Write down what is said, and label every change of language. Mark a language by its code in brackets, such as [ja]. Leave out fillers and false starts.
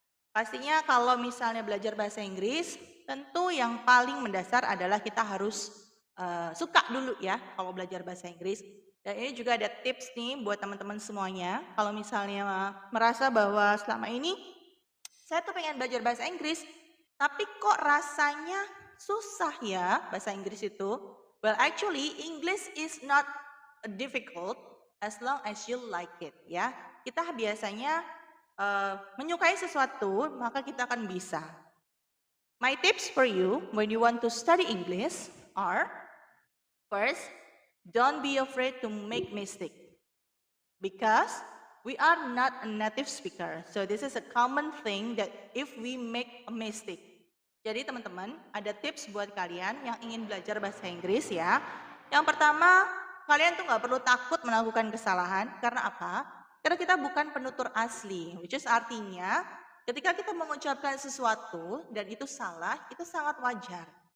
[id] Pastinya kalau misalnya belajar bahasa Inggris, tentu yang paling mendasar adalah kita harus suka dulu ya kalau belajar bahasa Inggris. Dan ini juga ada tips nih buat teman-teman semuanya. Kalau misalnya merasa bahwa selama ini saya tuh pengen belajar bahasa Inggris, tapi kok rasanya susah ya bahasa Inggris itu. [en] Well, actually English is not difficult as long as you like it ya. [id] Kita biasanya menyukai sesuatu, maka kita akan bisa. [en] My tips for you when you want to study English are, first, don't be afraid to make mistake. Because we are not a native speaker. So this is a common thing that if we make a mistake. [id] Jadi teman-teman, ada tips buat kalian yang ingin belajar bahasa Inggris ya. Yang pertama, kalian tuh nggak perlu takut melakukan kesalahan. Karena apa? Karena kita bukan penutur asli, which is artinya ketika kita mengucapkan sesuatu dan itu salah, itu sangat wajar.